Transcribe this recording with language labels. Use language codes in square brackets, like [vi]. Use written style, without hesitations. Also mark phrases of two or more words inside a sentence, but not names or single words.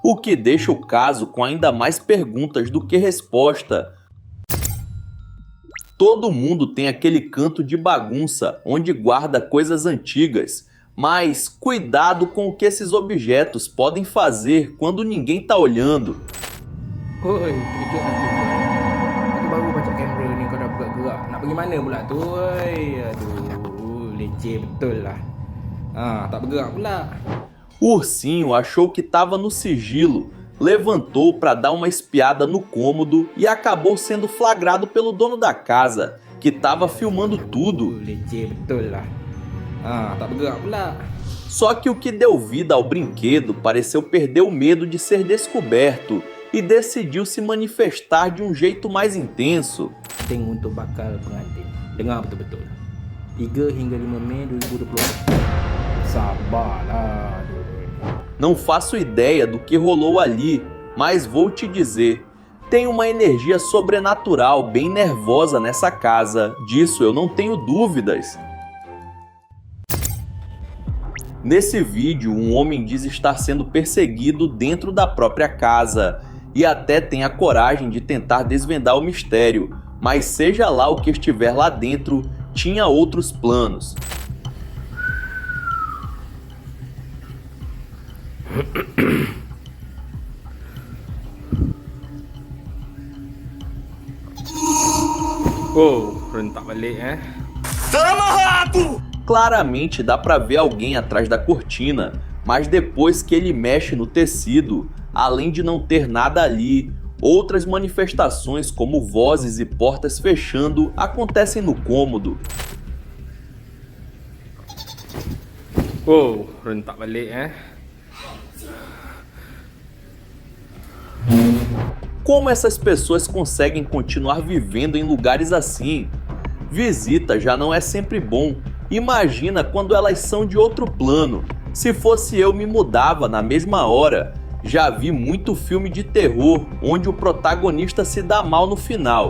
[pt] o que deixa o caso com ainda mais perguntas do que resposta. Todo mundo tem aquele canto de bagunça onde guarda coisas antigas, mas cuidado com o que esses objetos podem fazer quando ninguém tá olhando. [ms] Oi, terkejut aku. Aku baru baca kamera ni kau dah bergerak-gerak. Nak pergi mana pula tu? Oi, aduh, leceh betul lah. Tak bergerak pula. [pt] O ursinho achou que estava no sigilo, levantou para dar uma espiada no cômodo e acabou sendo flagrado pelo dono da casa, que estava filmando tudo. [ms] Leceh betul lah. Tak bergerak pula. [pt] Só que o que deu vida ao brinquedo pareceu perder o medo de ser descoberto e decidiu se manifestar de um jeito mais intenso. [ms] Teng untuk bakal pengantin. Dengar betul-betul. 3 hingga 5 Mei 2020. Sabarlah. [pt] Não faço ideia do que rolou ali, mas vou te dizer. Tem uma energia sobrenatural bem nervosa nessa casa, disso eu não tenho dúvidas. Nesse vídeo, um homem diz estar sendo perseguido dentro da própria casa e até tem a coragem de tentar desvendar o mistério, mas seja lá o que estiver lá dentro, tinha outros planos. [ms] Rentak balik [pt] Claramente dá pra ver alguém atrás da cortina, mas depois que ele mexe no tecido, além de não ter nada ali, outras manifestações como vozes e portas fechando acontecem no cômodo. [ms] Rentak balik [pt] Como essas pessoas conseguem continuar vivendo em lugares assim? Visita já não é sempre bom. Imagina quando elas são de outro plano. Se fosse eu, me mudava na mesma hora. Já vi muito filme de terror onde o protagonista se dá mal no final.